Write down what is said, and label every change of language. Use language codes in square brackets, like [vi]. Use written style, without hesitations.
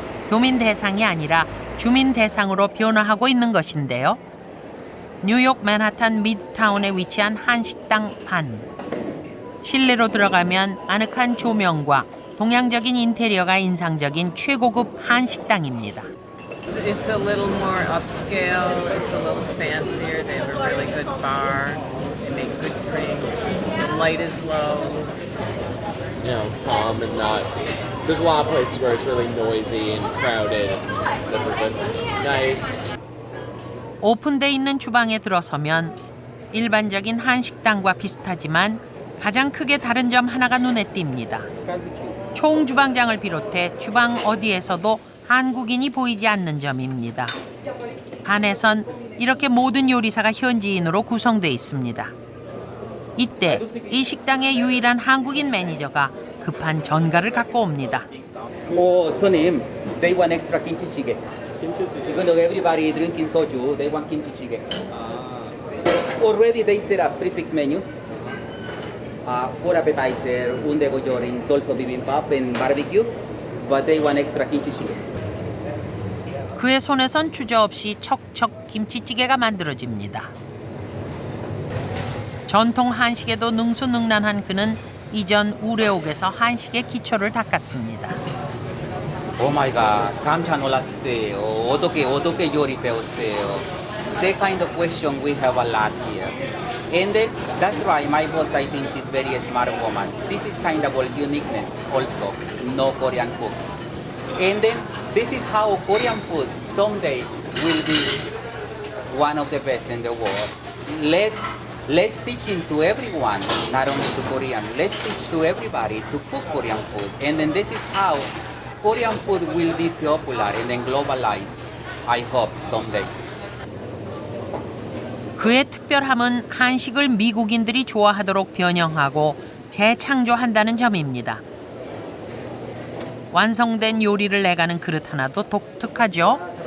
[ko] 교민 대상이 아니라 주민 대상으로 변화하고 있는 것인데요. 뉴욕 맨하탄 미드타운에 위치한 한식당 반. 실내로 들어가면 아늑한 조명과 동양적인 인테리어가 인상적인 최고급 한식당입니다. [en] It's a little more upscale, it's a little fancier, they have a really good bar, they make good drinks, the light is low. You know, calm and not, there's a lot of places where it's really noisy and crowded, but it's nice. [ko] 오픈돼 있는 주방에 들어서면 일반적인 한식당과 비슷하지만 가장 크게 다른 점 하나가 눈에 띕니다. 총 주방장을 비롯해 주방 어디에서도 한국인이 보이지 않는 점입니다. 반에선 이렇게 모든 요리사가 현지인으로 구성돼 있습니다. 이때 이 식당의 유일한 한국인 매니저가 급한 전가를 갖고 옵니다. [en] 손님, they want extra kimchi jjigae. Even though everybody drinking soju, they want kimchi jjigae. Already they set up prefix menu. For appetizer, undegojorin, dolso bibimbap, and barbecue, but they want extra kimchi jjigae. [ko] 그의 손에선 주저없이 척척 김치찌개가 만들어집니다. 전통 한식에도 능수능란한 그는 이전 우레옥에서 한식의 기초를 닦았습니다. [en] Oh my God, [ko] 깜짝 놀랐어요. 어떻게 요리 배웠어요? [en] That kind of question we have a lot here. And then, that's right, my boss, I think she's very smart woman. This is kind of uniqueness also, no Korean cooks. And then, this is how Korean food someday will be one of the best in the world. Let's teach it to everyone, not only to Korean. Let's teach to everybody to cook Korean food. And then this is how Korean food will be popular and then globalized, I hope, someday. [ko] 그의 특별함은 한식을 미국인들이 좋아하도록 변형하고 재창조한다는 점입니다. 완성된 요리를 내가는 그릇 하나도 독특하죠.